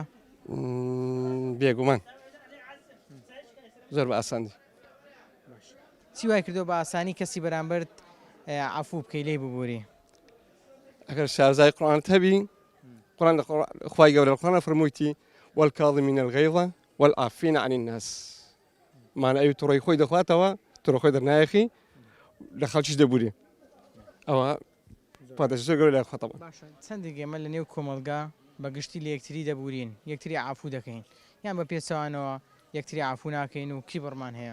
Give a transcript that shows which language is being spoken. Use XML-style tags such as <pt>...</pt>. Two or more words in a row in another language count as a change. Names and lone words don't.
<ckb>بێگومان زۆر بە ئاسانی چی وای کردو بە ئاسانی کەسی بەرامبەرت عەفو بکەی لێی ببووری ئەگەر شارزای قورئانت هەبی قورئان خوای گەورە لە قورئان فەرموویتی</ckb> <ar>والکاظمین الغیظ والعافین عن الناس</ar> <ckb>معنی ئەوی تووڕەی خۆی دەخواتەوە تووڕە خۆی دەرنایەخی لە خەڵکیش دەبووری ئەوە پاداشی زۆر گەورەی لای خواتەوە چەندێک ئێمە لە نێو کۆمەلگا بەگشتی لە یەکتری دەبورین یەکتری عەفو دەکەین یان بە پێچەوانەوە یەکتری عەفو ناکەین و کی بڕمان هەیە</ckb>